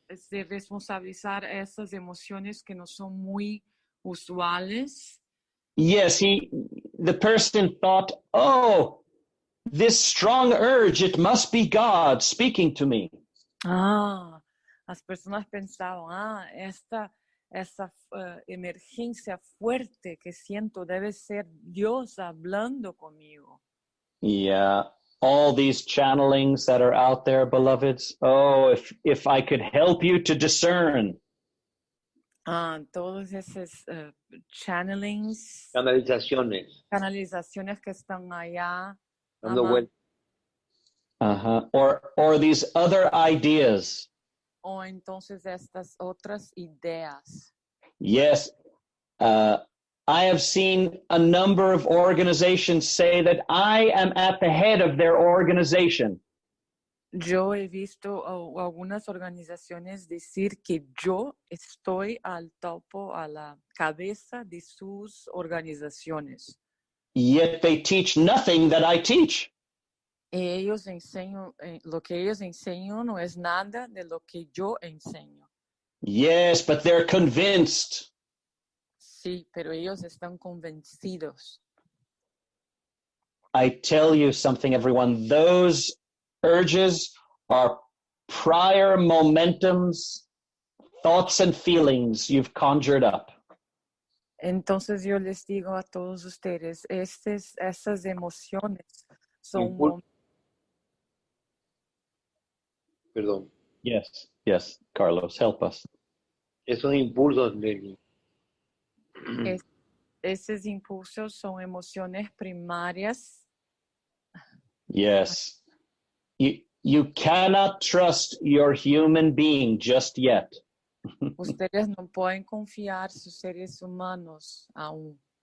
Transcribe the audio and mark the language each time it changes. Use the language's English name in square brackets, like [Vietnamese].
[Spanish] De responsabilizar esas emociones que no son muy usuales. [English] Yes, the person thought, oh, this strong urge, it must be God speaking to me. [Spanish] As personas pensaban, esa emergencia fuerte que siento debe ser Dios hablando conmigo. [English] Yeah, all these channelings that are out there, beloveds. Oh, if I could help you to discern. [Spanish] Todos esos channelings, Canalizaciones que están allá, dando vueltas. [English] Or these other ideas. [Spanish] O entonces estas otras ideas. [English] Yes, I have seen a number of organizations say that I am at the head of their organization. [Spanish] Yo he visto algunas organizaciones decir que yo estoy al topo, a la cabeza de sus organizaciones. [English] Yet they teach nothing that I teach. [Spanish] Ellos enseñan, lo que ellos enseñan no es nada de lo que yo enseño. [English] Yes, but they're convinced. [Spanish] Sí, pero ellos están convencidos. [English] I tell you something, everyone. Those urges are prior momentums, thoughts and feelings you've conjured up. [Spanish] Entonces yo les digo a todos ustedes, esas emociones son... Perdón. [English] Yes, Carlos, help us. [Spanish] Esos impulsos, Lenny. Esos impulsos son emociones primarias. [English] Yes. You cannot trust your human being just yet. [Spanish] Ustedes no pueden confiar sus seres humanos aún.